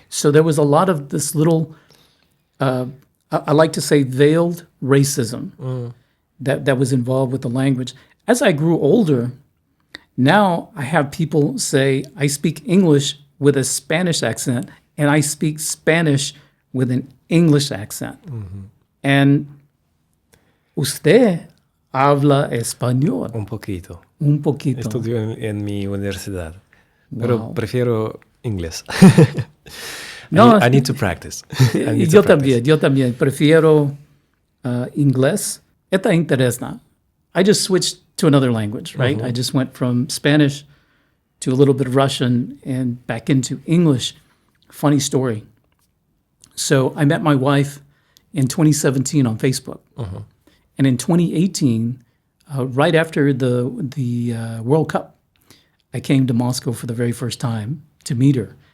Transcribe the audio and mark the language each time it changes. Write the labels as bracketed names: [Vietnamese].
[English] So there was a lot of this little, I like to say, veiled racism that was involved with the language. As I grew older, now I have people say, I speak English with a Spanish accent, and I speak Spanish with an English accent. [Spanish] And usted habla español. Un poquito. Un poquito. Estudio en mi universidad, pero prefiero inglés. No, [English] I need to practice. [Spanish] Yo también prefiero inglés. Está interesante. [English] I just switched to another language, right? I just went from Spanish to a little bit of Russian and back into English. Funny story. So I met my wife in 2017 on Facebook. And in 2018, right after the World Cup, I came to Moscow for the very first time to meet her.